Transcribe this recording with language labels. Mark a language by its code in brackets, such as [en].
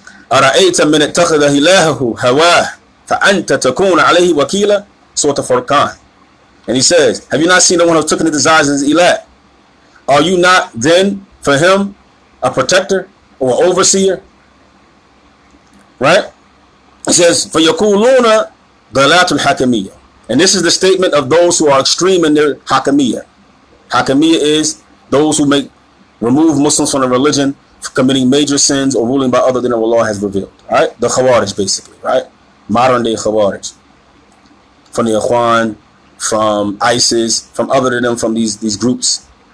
[ar] أَرَأَيْتَ مِنِ اتَّخَذَ إِلَهَهُ هَوَاهُ فَأَنْتَ تَكُونَ عَلَيْهِ وَكِيلًا. Surah Al-Furqan. [en] And he says, have you not seen the one who took in the desires as ilah? Are you not then for him a protector or overseer? Right? It says, [ar] فَيَقُولُونَ غَلَاتُ الْحَكَمِيَّةِ. [en] And this is the statement of those who are extreme in their Hakamiyya. Hakamiyya is those who remove Muslims from the religion for committing major sins or ruling by other than Allah has revealed. Right? The Khawarij, basically. Right? Modern day Khawarij. From the Ikhwan, from ISIS, from other than them, from these groups.